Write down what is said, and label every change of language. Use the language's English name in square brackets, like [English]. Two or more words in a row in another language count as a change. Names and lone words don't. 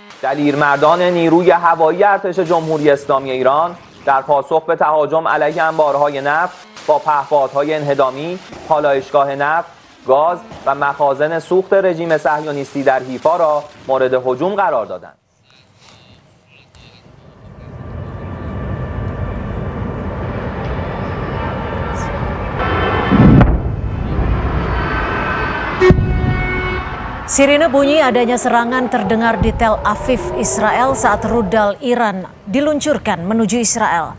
[Persian] دلیرمردان نیروی هوایی ارتش جمهوری اسلامی ایران در پاسخ به تهاجم علیه انبارهای نفت با پهپادهای انهدامی، پالایشگاه نفت، گاز و مخازن سوخت رژیم صهیونیستی در حیفا را مورد هجوم قرار دادند. [Indonesian] Sirine bunyi adanya serangan terdengar di Tel Aviv, Israel saat rudal Iran diluncurkan menuju Israel.